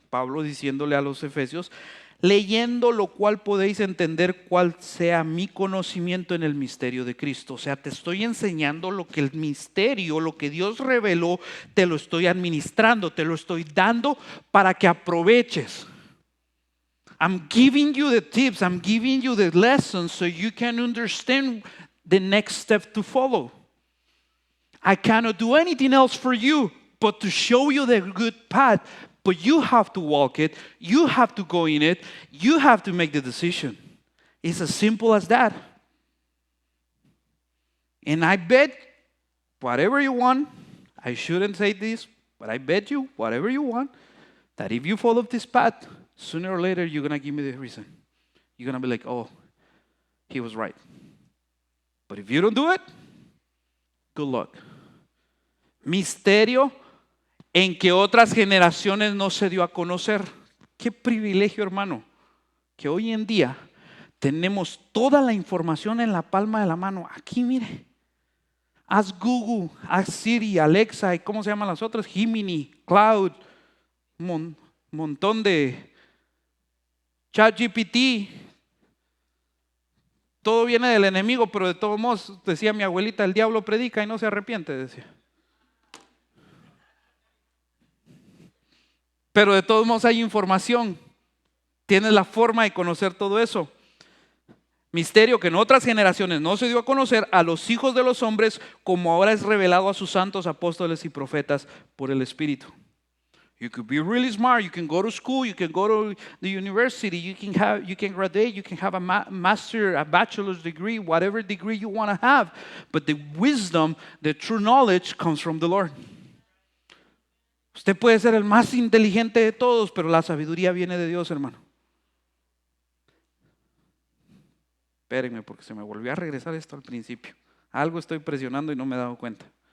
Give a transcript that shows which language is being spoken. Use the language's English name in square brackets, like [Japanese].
[Spanish] Pablo diciéndole a los efesios, leyendo lo cual podéis entender cuál sea mi conocimiento en el misterio de Cristo. O sea, te estoy enseñando lo que el misterio, lo que Dios reveló, te lo estoy administrando, te lo estoy dando para que aproveches. [English] I'm giving you the tips, I'm giving you the lessons so you can understand the next step to follow. I cannot do anything else for you but to show you the good path. But you have to walk it. You have to go in it. You have to make the decision. It's as simple as that. And I bet whatever you want, I shouldn't say this, but I bet you whatever you want, that if you follow this path, sooner or later you're going to give me the reason. You're going to be like, oh, he was right. But if you don't do it, good luck. [Spanish] Misterio en que otras generaciones no se dio a conocer. Qué privilegio, hermano, que hoy en día tenemos toda la información en la palma de la mano. Aquí, mire, haz Google, haz Siri, Alexa y ¿cómo se llaman las otras? Gemini, Cloud, montón de ChatGPT. Todo viene del enemigo, pero de todos modos, decía mi abuelita, el diablo predica y no se arrepiente, decía. Pero de todos modos hay información. Tienes la forma de conocer todo eso. Misterio que en otras generaciones no se dio a conocer a los hijos de los hombres, como ahora es revelado a sus santos apóstoles y profetas por el Espíritu. [English] You could be really smart. You can go to school. You can go to the university. You can graduate. You can have a master, a bachelor's degree, whatever degree you want to have. But the wisdom, the true knowledge comes from the Lord. [Spanish] Usted puede ser el más inteligente de todos, pero la sabiduría viene de Dios, hermano. Espérenme, porque se me volvió a regresar esto al principio. Algo estoy presionando y no me he dado cuenta.